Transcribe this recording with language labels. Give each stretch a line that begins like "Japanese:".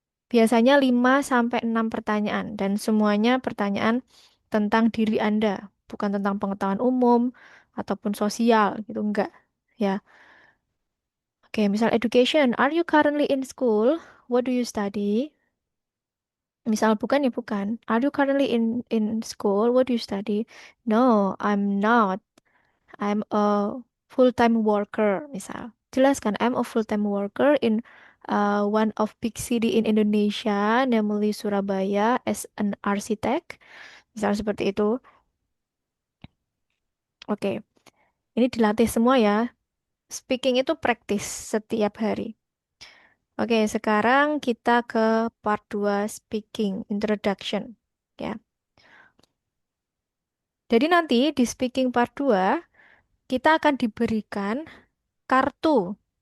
Indonesian: Biasanya 5 sampai 6 pertanyaan dan semuanya pertanyaan tentang diri Anda, bukan tentang pengetahuan umum ataupun sosial gitu enggak. Ya. Oke, misal
English: education. Are you currently in school? What do you study?
Indonesian: Misal bukan ya bukan.
English: Are you currently in school? What do you study? No, I'm not. I'm a full-time worker, misal.
Indonesian: Jelaskan,
English: I'm a full-time worker in one of big city in Indonesia, namely Surabaya, as an architect.
Indonesian: Misal seperti itu. Oke, ini dilatih semua ya. Speaking itu practice setiap hari. Oke, sekarang kita ke part 2 speaking, introduction. Ya. Jadi nanti di speaking part 2 kita akan diberikan kartu.